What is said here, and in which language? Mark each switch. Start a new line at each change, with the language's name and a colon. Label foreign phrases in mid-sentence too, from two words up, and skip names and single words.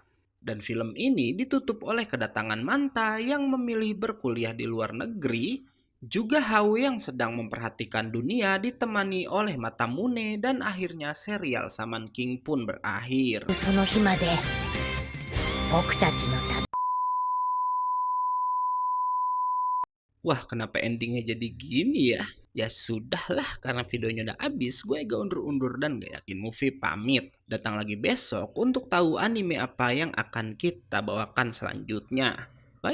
Indonesian: Dan film ini ditutup oleh kedatangan Manta yang memilih berkuliah di luar negeri, juga Hao yang sedang memperhatikan dunia ditemani oleh Matamune dan akhirnya serial Shaman King pun berakhir.
Japanese: 僕たちのため
Indonesian: Wah, kenapa endingnya jadi gini ya? Ya sudahlah, karena videonya udah habis, gue gak undur-undur dan gak yakin movie pamit. Datang lagi besok untuk tahu anime apa yang akan kita bawakan selanjutnya.